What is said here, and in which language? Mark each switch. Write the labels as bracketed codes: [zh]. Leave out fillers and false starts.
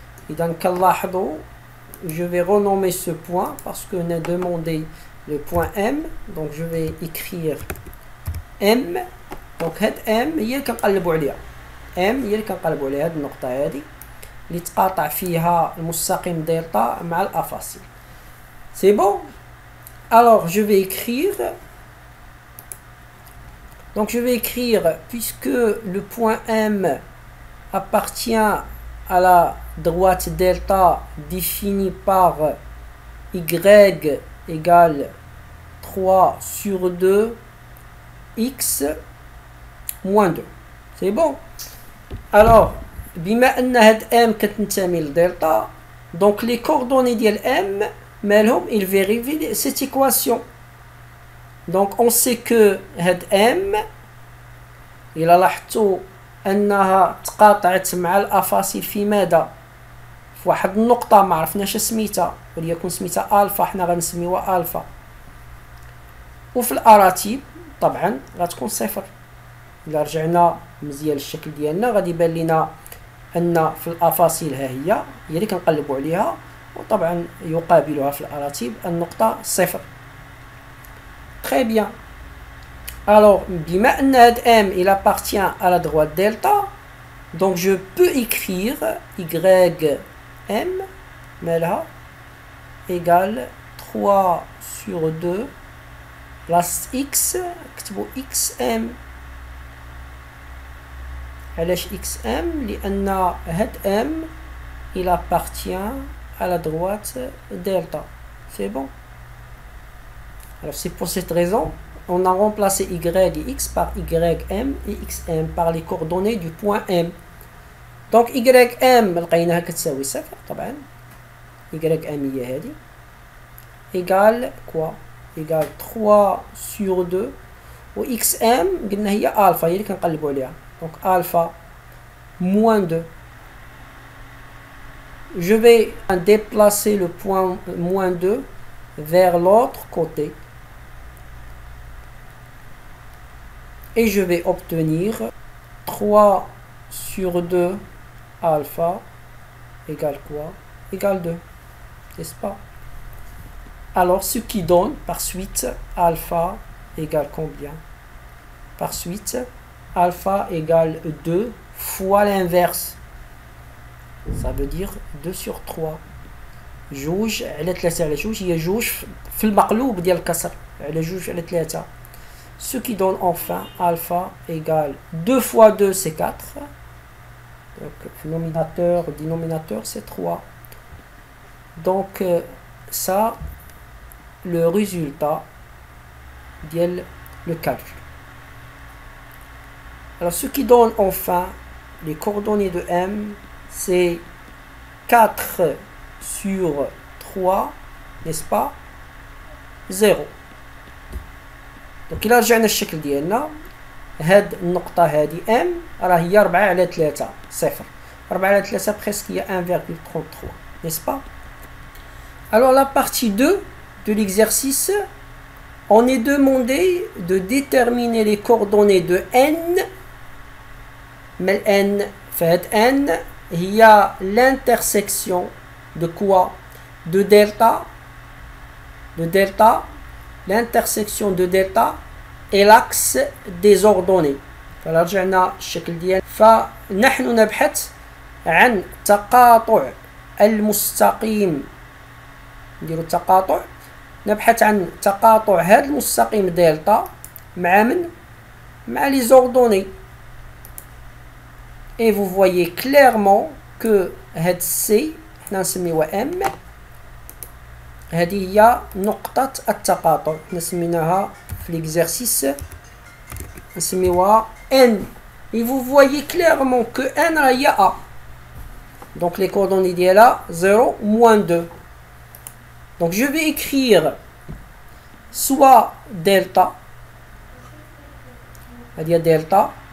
[ar] إذا كنلاحظوا [fr] je vais renommer ce point parce qu'on a demandé le point M, donc je vais écrire M. [ar] donc هاد M هي اللي كنقلبوا عليها، M هي اللي كنقلبوا عليها هاد النقطة هادي اللي تقاطع فيها المستقيم دلتا مع الأفاصيل. [fr] C'est bon? Alors, je vais écrire. Donc, je vais écrire, puisque le point M appartient à la droite delta définie par y égale 3 sur 2 x moins 2. C'est bon? Alors, [ar] بما أن هاد M كتنتمي لدلتا، [fr] donc les coordonnées [ar] ديال M مالهم [fr] ils vérifient cette équation. [ar] donc on sait que هاد M إلا لاحظتوا أنها تقاطعت مع الأفاصيل في ماذا؟ في واحد النقطة ما عرفناش سميتها، وليكن سميتها ألفا، حنا غنسميوها ألفا، وفي الأراتيب طبعا غتكون صفر. إلا رجعنا مزيان للشكل ديالنا غادي يبان لنا أن في الأفاصيل ها هي اللي كنقلبوا عليها، وطبعا يقابلها في الأراتيب النقطة صفر. [fr] Très bien. Alors, بما أن هاد M il appartient à la droite delta, donc je peux écrire YM مالها égale 3 sur 2 plus X، [ar] نكتبو XM. علاش XM؟ لأن هاد M [fr] il appartient à la droite delta. C'est bon. Alors c'est pour cette raison on a remplacé y et x par ym et xm par les coordonnées du point M. [ar] donc ym لقيناها كتساوي صفر طبعا، ym هي هذه [fr] égale quoi؟ égale 3 sur 2 [ar] و xm قلنا هي alpha، هي اللي كنقلبوا عليها، [fr] donc alpha moins 2. je vais déplacer le point moins 2 vers l'autre côté et je vais obtenir 3 sur 2 alpha égale quoi? Égale 2, n'est-ce pas? Alors ce qui donne par suite alpha égale combien? Par suite alpha égale 2 fois l'inverse, ça veut dire 2 sur 3. [ar] جوج على 3 على جوج هي جوج في المقلوب ديال الكسر على جوج على 3. [fr] Ce qui donne enfin alpha égale 2 fois 2 c'est 4. Donc nominateur, dénominateur c'est 3. Donc ça le résultat de le calcul. Alors ce qui donne enfin les coordonnées de M c'est 4 sur 3, n'est-ce pas? 0. [ar] donc إلا رجعنا الشكل ديالنا هاد النقطة هادي M راه هي 4 على 3 صفر، 4 على 3 presque هي 1,33, [fr] n'est-ce pas? Alors la partie 2 de l'exercice, on est demandé de déterminer les coordonnées de N. mais N fait N il y a l'intersection de quoi? De delta, l'intersection de delta et l'axe des ordonnées. [ar] فرجعنا الشكل ديال فنحن نبحث عن تقاطع المستقيم. نديرو التقاطع، نبحث عن تقاطع هذا المستقيم دلتا مع من؟ مع [fr] les ordonnées. Et vous voyez clairement que [ar] هاد C حنا نسميوها M، هذه هي نقطة التقاطع. حنا سميناها في l'exercice نسميوها N. [fr] Et vous voyez clairement que N [ar] راه هي A. [fr] Donc les coordonnées ديالها 0, -2. Donc je vais écrire soit delta, c'est-à-dire delta.